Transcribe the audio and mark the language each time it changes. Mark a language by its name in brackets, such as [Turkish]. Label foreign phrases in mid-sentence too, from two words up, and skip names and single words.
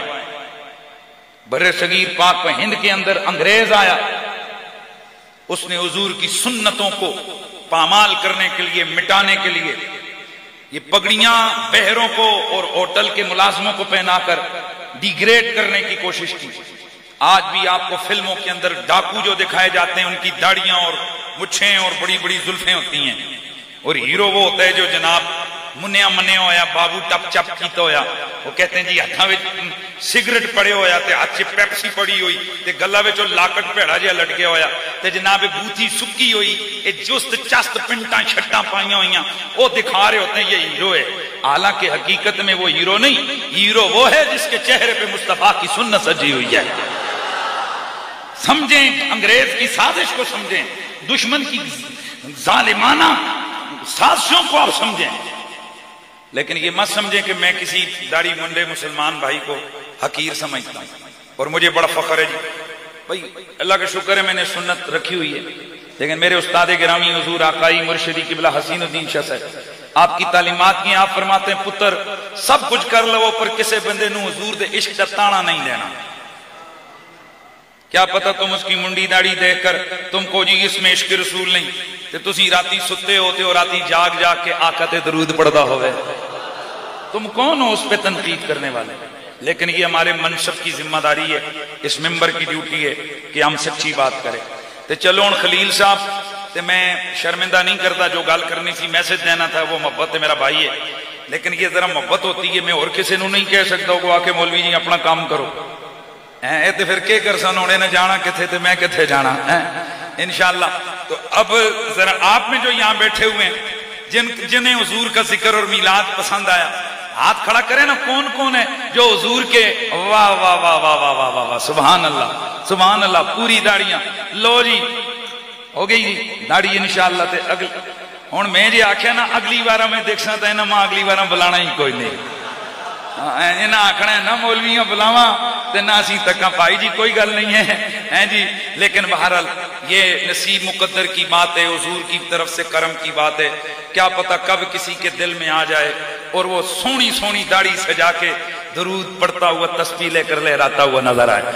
[Urdu] برے صغیر پاک و ہند کے اندر انگریز آیا، اس نے حضور کی سنتوں کو پامال کرنے کے لیے، مٹانے کے لیے یہ پگڑیاں بہروں کو اور ہوٹل کے ملازموں کو پہنا کر ڈیگریڈ کرنے کی کوشش کی. آج بھی آپ کو فلموں کے اندر ڈاکو جو دکھائے جاتے ہیں ان کی داڑیاں اور مچھیں اور بڑی بڑی زلفیں ہوتی ہیں، اور ہیرو وہ ہوتا ہے جو جناب [Punjabi] منیا منیا ہویا، بابو ٹپ چپ کیتا ہویا. [Urdu] وہ کہتے ہیں جی [Punjabi] ہاتھاں وچ سگریٹ پڑے ہویا تے ہاتھ چ پیپسی پڑی ہوئی تے گلا وچ لاکٹ پیڑا جہا لٹکیا ہویا تے جناب بوتھی سکی ہوئی، اے جست چست پنٹاں چھٹاں پائیاں ہوئیاں، [Urdu] وہ دکھا رہے ہوتے ہیں یہ ہیرو ہے. حالانکہ حقیقت میں وہ ہیرو نہیں، ہیرو وہ ہے جس کے چہرے پہ مصطفیٰ کی سنت سجی ہوئی ہے. سمجھیں انگریز کی سازش کو، سمجھیں دشمن کی ظالمانہ سازشوں کو آپ سمجھیں، لیکن یہ مت سمجھیں کہ میں کسی داڑھی منڈے مسلمان بھائی کو حقیر سمجھتا ہوں. اور مجھے بڑا فخر ہے جی بھائی، اللہ کا شکر ہے میں نے سنت رکھی ہوئی ہے، لیکن میرے استاد گرامی حضور آقائی مرشدی قبلہ حسین الدین شاہ صاحب آپ کی تعلیمات کی، آپ فرماتے ہیں [Punjabi] پتر سب کچھ کر لو پر کسے بندے نو حضور دے عشق دا تانا نہیں دینا. [Urdu] کیا پتہ تم اس کی منڈی داڑھی دیکھ کر تم کو جی اس میں عشق رسول نہیں، [Punjabi] تے تسی راتی ستے ہوتے ہو، راتی جاگ جاگ کے آقا تے درود پڑھدا ہوئے. [Urdu] تم کون ہو اس پہ تنقید کرنے والے؟ لیکن یہ ہمارے منصب کی ذمہ داری ہے، اس ممبر کی ڈیوٹی ہے کہ ہم سچی بات کریں. تے چلو ان خلیل صاحب تے میں شرمندہ نہیں کرتا، جو گال کرنی تھی میسج دینا تھا، وہ محبت ہے، میرا بھائی ہے، لیکن یہ ذرا محبت ہوتی ہے. [Punjabi] میں اور کسی نو نہیں کہہ سکتا کہ آ کے مولوی جی اپنا کام کرو، اے تے پھر کے کر سن ہونے نے جانا کتھے تے میں کتھے جانا انشاءاللہ. [Urdu] تو اب ذرا آپ میں جو یہاں بیٹھے ہوئے ہیں جنہیں حضور کا ذکر اور میلاد پسند آیا، ہاتھ کھڑا کریں نا. کون کون ہے جو حضور کے واہ واہ واہ واہ واہ واہ واہ سبحان اللہ سبحان اللہ، پوری داڑیاں لو جی ہو گئی جی داڑھی انشاءاللہ. [Punjabi] تے ہن میں جی آکھیا نا اگلی بار میں دیکھساں تے انہاں ماں اگلی بار بلانا ہی کوئی نہیں، انہاں آکھنا ہے نہ مولویاں بلاواں تے نہ اسی تکاں، بھائی جی کوئی گل نہیں ہے جی. [Urdu] لیکن بہرحال یہ نصیب مقدر کی بات ہے، حضور کی طرف سے کرم کی بات ہے، کیا پتہ کب کسی کے دل میں آ جائے اور وہ سونی سونی داڑھی سجا کے درود پڑھتا ہوا تسبیح لے کر لہراتا ہوا نظر آئے۔